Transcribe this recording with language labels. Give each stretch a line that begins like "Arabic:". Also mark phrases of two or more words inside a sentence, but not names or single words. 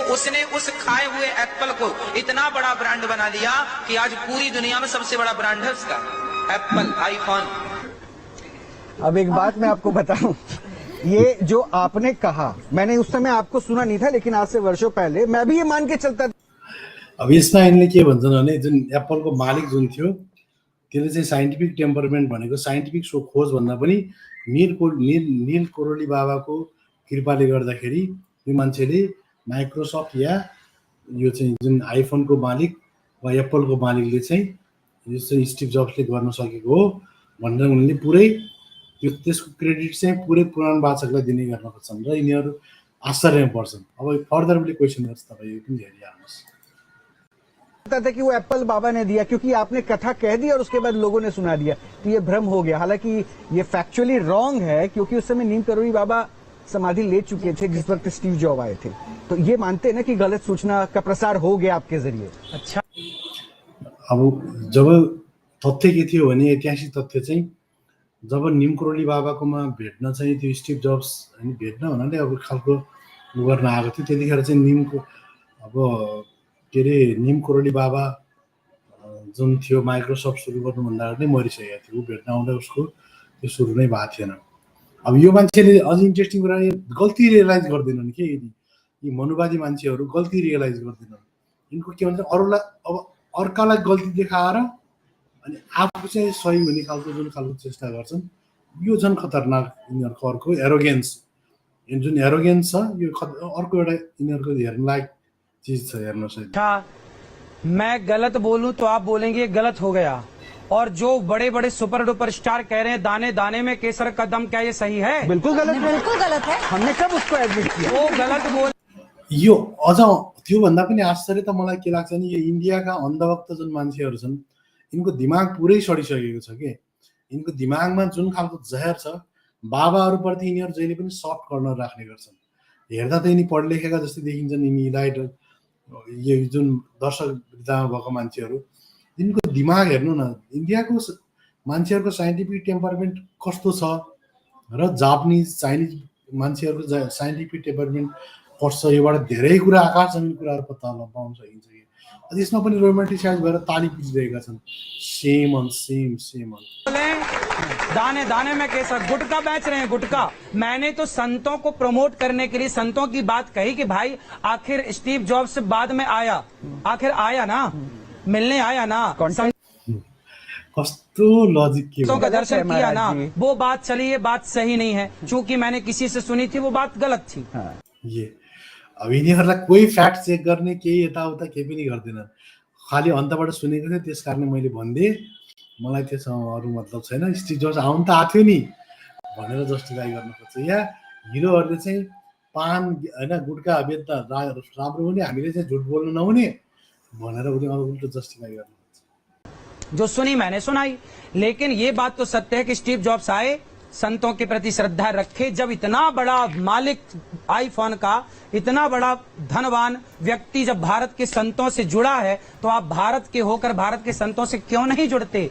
Hindi: उसने उस खाए हुए एप्पल को इतना बड़ा ब्रांड बना दिया कि आज पूरी दुनिया में सबसे बड़ा ब्रांड है उसका एप्पल, आईफोन। अब एक बात मैं आपको बताऊं, ये जो आपने कहा मैंने उस समय आपको सुना नहीं था, लेकिन आज से वर्षों पहले मैं भी ये मान के चलता था।
Nepali: अब यसमा यिनले के भन्छन् भने जुन एप्पलको मालिक जुन थियो त्यसले चाहिँ
English: scientific temperament
Nepali: भनेको साइन्टिफिक खोज भन्दा पनि नील करोली बाबाको कृपाले गर्दाखेरि यो मान्छेले माइक्रोसफ्ट या यो चाहिँ जुन आइफोनको मालिक वा एप्पलको मालिकले चाहिँ यो चाहिँ स्टिभ जब्सले गर्न सकेको हो भनेर उनले पुरै त्यसको क्रेडिट चाहिँ पुरै पुराणवाचकलाई दिने गर्न खोज्छन् र यिनीहरू आश्चर्यमा पर्छन्। अब फर्दर पनि क्वेसन गर्छ, तपाईँ यो पनि हेरिहाल्नुहोस्।
Hindi: था कि वो एप्पल बाबा ने दिया क्योंकि आपने कथा कह दी और उसके बाद लोगों ने सुना दिया, तो ये भ्रम हो गया। हालांकि ये
English: factually wrong
Hindi: है क्योंकि उस समय नीम करोली बाबा समाधि ले चुके थे जिस वक्त स्टीव जॉब आए थे। तो ये मानते हैं ना कि गलत सूचना का प्रसार हो गया आपके जरिए। अच्छा,
Nepali: अब जब तथ्य के थियो भने ऐतिहासिक तथ्य चाहिँ जब नीम करोली बाबाकोमा भेट्न चाहिँ त्यो स्टिभ जब्स हैन भेट्न भन्नाले अब खालको गर्न आएको थियो, त्यतिखेर चाहिँ अब के अरे निम करोली बाबा जुन थियो माइक्रोसफ्ट सुरु गर्नुभन्दा अगाडि नै मरिसकेको थियो। ऊ भेट्न आउँदा उसको त्यो सुरु नै भएको थिएन। अब यो मान्छेले अझ इन्ट्रेस्टिङ कुरा गल्ती रियलाइज गर्दैनन् कि यी मनुवादी मान्छेहरू गल्ती रियलाइज गर्दैनन्। यिनको के भन्छ अरूलाई अब अर्कालाई गल्ती देखाएर अनि आफू चाहिँ सही हुने खालको जुन खालको चेष्टा गर्छन्, यो झन् खतरनाक यिनीहरूको अर्को एरोगेन्स। जुन एरोगेन्स छ यो अर्को एउटा यिनीहरूको हेर्न लायक चीज है।
Hindi: अच्छा, मैं गलत बोलूं तो आप बोलेंगे गलत हो गया, और जो बड़े बड़े
English: super duper star
Hindi: कह रहे हैं दाने दाने में केसर का दम, क्या ये सही है? बिल्कुल गलत है, बिल्कुल गलत है। हमने कब उसको एडमिट किया? वो गलत बोल
Nepali: यो अझ त्योभन्दा पनि आश्चर्य त मलाई के लाग्छ नि, यो इन्डियाका अन्धभक्त जुन मान्छेहरू छन् यिनको दिमाग पुरै सडिसकेको छ के। यिनको दिमागमा जुन खालको जहर छ बाबाहरूप्रति यिनीहरू जहिले पनि
English: soft corner
Nepali: राख्ने गर्छन्। हेर्दा त यिनी पढ लेखेका जस्तै देखिन्छन् यिनीलाई, यो जुन दर्शक वृत्तामा भएको मान्छेहरू यिनको दिमाग हेर्नु न। इन्डियाको मान्छेहरूको
English: scientific temperament
Nepali: कस्तो छ र जापानिज चाइनिज मान्छेहरूको
English: scientific temperament
Nepali: कस्तो छ, योबाट धेरै कुरा आकाश जमिन कुराहरू पत्ता लगाउन पाउन सकिन्छ कि यसमा पनि रोमान्टिसाइज भएर ताली पिटिरहेका छन्। सेम अन सेम सेम अन।
Hindi: दाने दाने में केसर, गुटखा बेच रहे हैं गुटखा। मैंने तो संतों को प्रमोट करने के लिए संतों की बात कही कि भाई आखिर स्टीव जॉब्स बाद में आया, आखिर आया ना, मिलने आया ना,
Nepali: कस्तो लजिक के
Hindi: संतों का गलत दर्शन है किया ना, महाराज जी। वो बात चली, ये बात सही नहीं है। चूंकि मैंने किसी से सुनी थी वो बात गलत थी।
Nepali: ये अब यिनीहरूलाई कोही
English: fact check
Nepali: गर्ने केही यताउता केही पनि गर्दैनन्, खालि अन्तबाट सुनेको थियो त्यस कारणले मैले भनिदिएँ, मलाई त्यसमा अरू मतलब छैन। स्टिभ जब्स आउनु त आएको थियो नि भनेर जस्टिफाई गर्न खोज्छ। या हिरोहरूले चाहिँ पान होइन गुटखा बेच्दा राम्रो हुने, हामीले चाहिँ झुट बोल्नु नहुने भनेर उसले उल्टो जस्टिफाई गर्न खोज्छ।
Hindi: जो सुनी मैंने सुनाई, लेकिन ये बात तो सत्य है कि स्टीव जॉब्स आए, संतों के प्रति श्रद्धा रखे। जब इतना बड़ा मालिक आईफोन का, इतना बड़ा धनवान व्यक्ति जब भारत के संतों से जुड़ा है, तो आप भारत के होकर भारत के संतों से क्यों नहीं जुड़ते?